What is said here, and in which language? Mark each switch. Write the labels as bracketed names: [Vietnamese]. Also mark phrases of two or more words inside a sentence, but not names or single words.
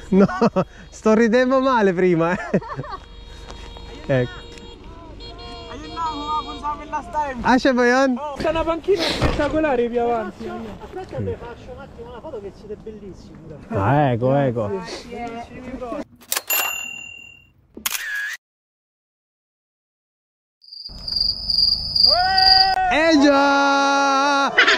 [Italian] No, sto ridendo male prima. Ecco. [Filipino] Ayun na, humabol sa amin [English] last time. [Filipino] Siya ba yun? [Italian] C'è una panchina spettacolare più avanti. Aspetta, te faccio un attimo una foto che siete bellissimi. Ecco, ecco. Già!